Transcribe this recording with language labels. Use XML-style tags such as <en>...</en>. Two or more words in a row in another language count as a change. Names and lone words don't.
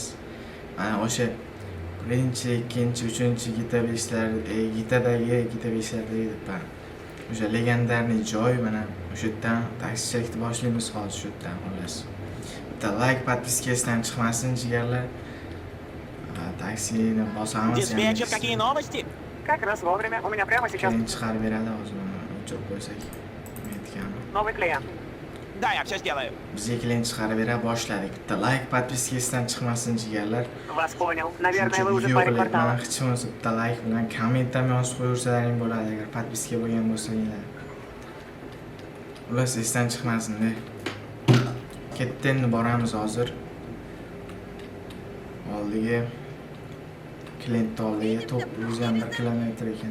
<uz>Mana o'sha birinchi, ikkinchi, uchinchi Gita 5lar, Gitadagi Gita 5lardagi deb o'sha legendarniy joy mana o'sha yerdan taksichilikni boshlaymiz hozir shu yerdan xullas. Bitta like, podpiskasidan chiqmasin jigarlar. Taksini bosamiz.</uz> <ru>Диспетчер, какие новости? Как раз вовремя. У меня прямо сейчас</ru> <uz>Keyin chiqarib beradi hozir buni o'chirib qo'ysak. Aytganim.</uz> <ru>новый клиент. Да, я все сделаю.</ru> <uz>Bizga keyin chiqarib bera boshladik. Bitta like, podpiskasidan chiqmasin jigarlar.</uz> <ru>Вас понял. Наверное, вы уже</ru> <uz>Video</uz> <ru>паре</ru> <uz>qilib, mana</uz> <ru>кварталов.</ru> <uz>hech bo'lmasa bitta like bilan komment ham yozib qo'yaversalaring bo'ladi agar podpiska bo'lgan bo'lsanglar. Ular esdan chiqmasin-da. Ketdi, endi boramiz hozir. Oldiga klient oldiga 901 kilometr ekan.</uz>